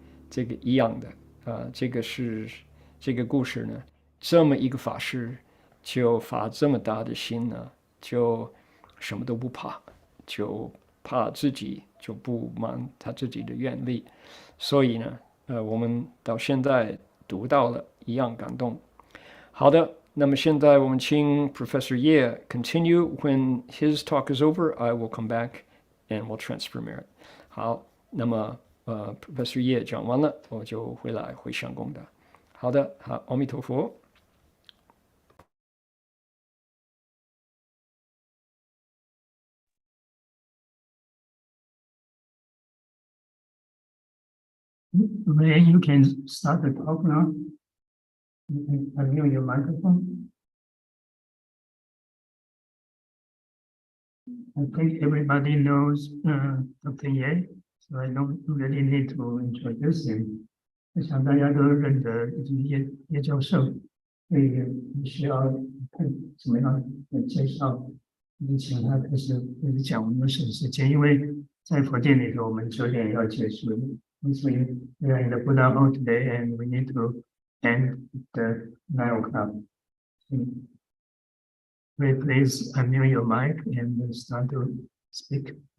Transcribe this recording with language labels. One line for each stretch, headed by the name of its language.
Chinese: 这个一样的这个故事呢，这么一个法师就发这么大的心呢，就什么都不怕，就怕自己就不满他自己的愿力，所以呢，我们到现在读到了一样感动。好的，那么现在我们请 Professor Ye continue.
English: When his talk is over, I will come back and we'll transfer merit.
Chinese: 好，那么Professor Ye 讲完了，我就回来回向功德。好的，好，阿弥陀佛。
English: Ray, you can start the talk now. You can unmute your microphone. I think everybody knows Dr. Ye, so I don't really need to introduce him.
Chinese: 我想大家都认得叶教授，所以不需要看怎么样的介绍，就请他开始讲我们的时间，因为在佛殿里头，我们9点要结束。
English: So we are in the Buddha hall today, and we need to end the 9 o'clock. Please unmute your mic and start to speak.